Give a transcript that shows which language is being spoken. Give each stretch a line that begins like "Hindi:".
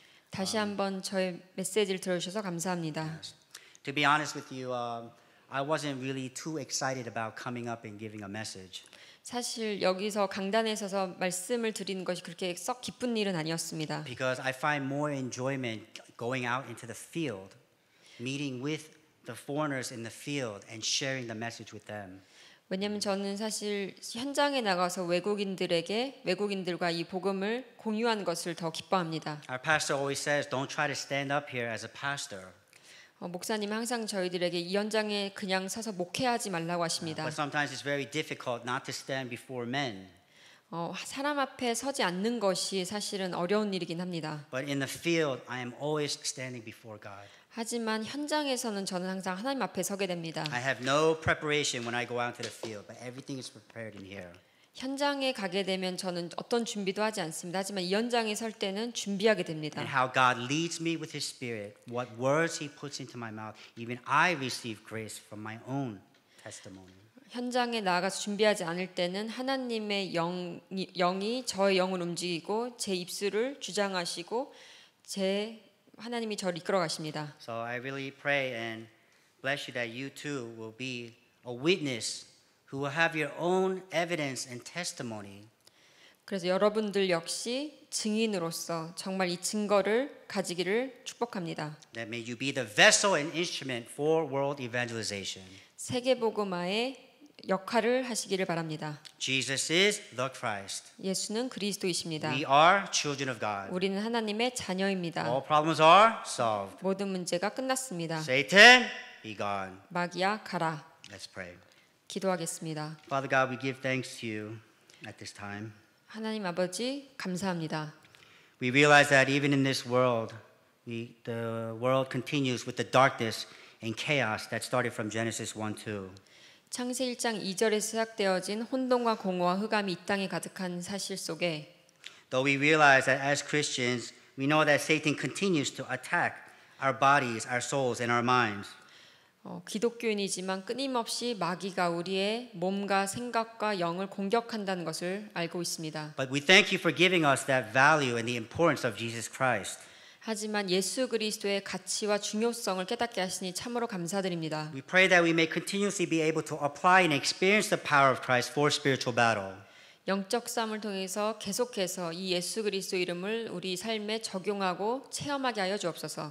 Korean: 다시 한번 저의 메시지를 들어주셔서 감사합니다.
English: To be honest with you, I wasn't really too excited about coming up and giving a message.
Korean: 사실 여기서 강단에 서서 말씀을 드리는 것이 그렇게 썩 기쁜 일은 아니었습니다.
English: Because I find more enjoyment going out into the field, meeting with the foreigners in the field and sharing the message with them.
Korean: 왜냐하면 저는 사실 현장에 나가서 외국인들과 이 복음을 공유하는 것을 더 기뻐합니다.
English: Our pastor always says, "Don't try to stand up here as a pastor."
Korean: 목사님 항상 저희들에게 이 현장에 그냥 서서 목회하지 말라고 하십니다.
English: But sometimes it's very difficult not to stand before men.
Korean: 사람 앞에 서지 않는 것이 사실은 어려운 일이긴 합니다.
English: But in the field, I am always standing before God.
Korean: 하지만 현장에서는 저는 항상 하나님 앞에 서게 됩니다.
English: I have no preparation when I go out to the field, but everything is prepared in here.
Korean: 현장에 가게 되면 저는 어떤 준비도 하지 않습니다. 하지만 이 현장에 설 때는 준비하게 됩니다.
English: And how God leads me with His Spirit, what words He puts into my mouth, even I receive grace from my own testimony.
Korean: 현장에 나가서 준비하지 않을 때는 하나님의 영이 저의 영을 움직이고 제 입술을 주장하시고 하나님이 저를 이끌어 가십니다.
English: So I really pray and bless you that you too will be a witness who will have your own evidence and testimony.
Korean: 그래서 여러분들 역시 증인으로서 정말 이 증거를 가지기를 축복합니다.
English: That may you be the vessel and instrument for world evangelization.
Korean: 세계 복음화의 역할을 하시기를 바랍니다.
English: Jesus is the Christ.
Korean: 예수는 그리스도이십니다.
English: We are children of God.
Korean: 우리는 하나님의 자녀입니다.
English: All problems are solved.
Korean: 모든 문제가 끝났습니다.
English: Satan, be gone.
Korean: 마귀야 가라.
English: Let's pray.
Korean: 기도하겠습니다.
English: Father God, we give thanks to you at this time.
Korean: 하나님 아버지 감사합니다.
English: We realize that even in this world, the world continues with the darkness and chaos that started from Genesis 1-2.
Korean: 창세 1장 2절에 시작되어진 혼돈과 공허와 흑암이 이 땅에 가득한 사실 속에
English: Though we realize that as Christians, we know that Satan continues to attack our bodies, our souls, and our minds.
Korean: 기독교인이지만 끊임없이 마귀가 우리의 몸과 생각과 영을 공격한다는 것을 알고 있습니다.
English: But we thank you for giving us that value and the importance of Jesus Christ.
Korean: 하지만 예수 그리스도의 가치와 중요성을 깨닫게 하시니 참으로 감사드립니다.
English: We pray that we may continuously be able to apply and experience the power of Christ for spiritual battle.
Korean: 영적 싸움을 통해서 계속해서 이 예수 그리스도 이름을 우리 삶에 적용하고 체험하게 하여 주옵소서.